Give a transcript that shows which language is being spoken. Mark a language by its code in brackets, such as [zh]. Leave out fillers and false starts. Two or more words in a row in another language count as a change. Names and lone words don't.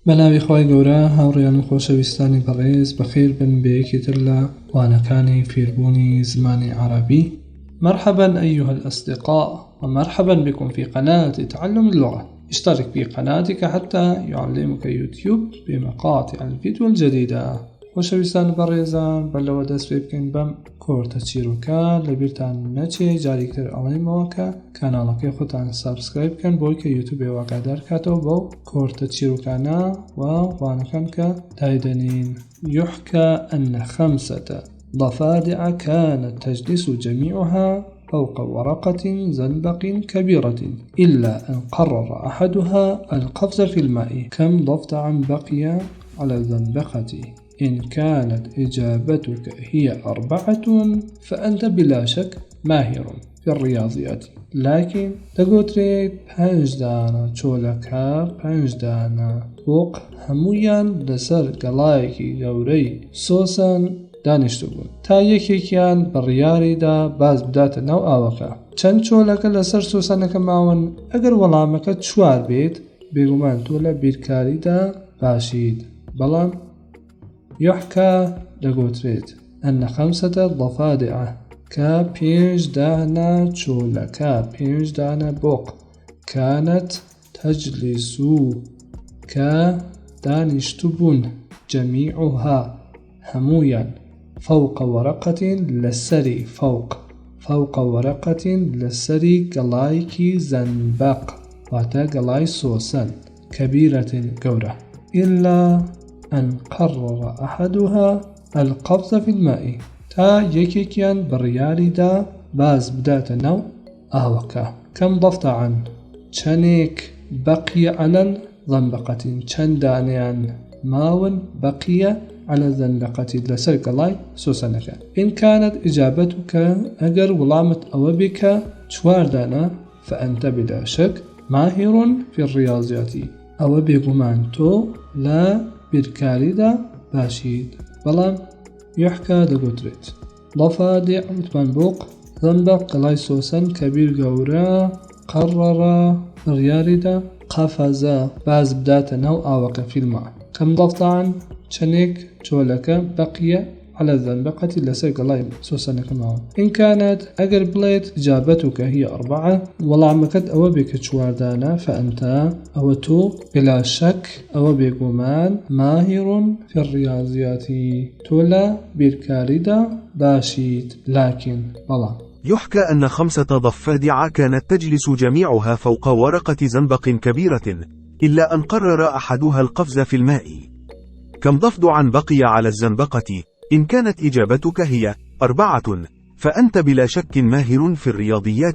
[ckb] بەناوی خۆی گەورە هاوڕێیان و خۆشەویستانی بەڕێز بەخێر بن بەیەکی تر لە وانەکانی فێربوونی زمانی عربي. [ar] مرحبا أيها الأصدقاء ومرحبا بكم في قناة تعلم اللغة. اشترك في قناتك حتى يعلمك يوتيوب بمقاطع الفيديو الجديدة. [ckb] خۆشەویستان بەڕێزان بەلەوە دەست پێ بکەین بەم کۆرتە چیرۆکە لەبیرتان نەچێ جاریکتر ئەڵێمەوە کە کاناڵەکەی خۆتان سابسکرایب بکەن بۆی کە یوتیوب ئاگادار کاتەوە بۆ کۆرتە چیرۆکانە و وانەکان کە دایدەنین. [ar] يحكى أن 5 ضفادع كانت تجلس جميعها فوق ورقة زنبق كبيرة إلا أن قرر أحدها القفز في الماء. كم ضفدعا بقي على الزنبقة؟ إن كانت إجابتك هي 4 فأنت بلا شك ماهر في الرياضيات. [ckb] لكن تقدري 5 دانە چۆلەکە 5 دانە بۆق هەمویان لەسەر گەڵایەکی گەورەی سۆسن دانیشتو بوون تا یەکێکیان بڕیاریدا باز بداتە ناو ئاوەکە. چەند چۆلەکە لەسەر سۆسانەکە ماون؟ ئەگەر وەڵامەکە 4 بێت بێگومان تۆ لە بیرکاریدا باشیت. بەڵام يحكى دەگوترێت [ar] أن 5 ضفادع [ckb] کە 5 دانە چۆلەکە 5 دانە بۆق [ar] كانت تجلس [ckb] کە دانیشتو بوون جميعها هەمویان [ar] فوق ورقة [ckb] لەسەری [ar] فوق ورقة [ckb] لەسەری گەڵایەکی زەنبەق واتە گەڵای سۆسن كبيرة گەورە [ar] إلا أن قرر أحدها القفز في الماء [ckb] تا یەکێکیان بڕیاریدا باز بداتە ناو ئاوەکە. [ar] كم ضفدعا چەندێک بقي على الزنبقة [ckb] چەند دانەیان ماون [ar] بقي على الزنبقة [ckb] لەسەر گەڵای سۆسنەکە. [ar] إن كانت إجابتك [ckb] ئەگەر وڵامت ئەوە بێ کە 4 دانە [ar] فأنت بلا شك ماهر في الرياضيات [ckb] ئەوە بێگومان تۆ لە بیرکاریدا باشیت. بەڵام يحكى دەگوترێت ضفادع وتمان بۆق زەنبەق گەڵای سۆسن کەبیر گەورە قرر بڕیاریدا قەفەزە باز بداتە ناو ئاوەکە [ar] في الماء. كم ضفدعا [ckb] چەندێک چۆلەکە [ar] بقيە على الزنبقة [ckb] لەسەر گەڵای سۆسنەکە ماوە. [ar] إن كانت [ckb] ئەگەر بڵێت [ar] إجابتك هي 4 [ckb] وەڵامەکەت ئەوە بێ کە 4 دانە فأنت ئەوە تۆ [ar] بلا شك [ckb] ئەوە بێگومان [ar] ماهر في الرياضيات [ckb] تۆ لە بیرکاریدا باشیت. لكن بەڵام [ar] يحكى أن 5 ضفادع كانت تجلس جميعها فوق ورقة زنبق كبيرة إلا أن قرر أحدها القفز في الماء. كم ضفدعا بقي على الزنبقة؟ إن كانت إجابتك هي 4 فأنت بلا شك ماهر في الرياضيات.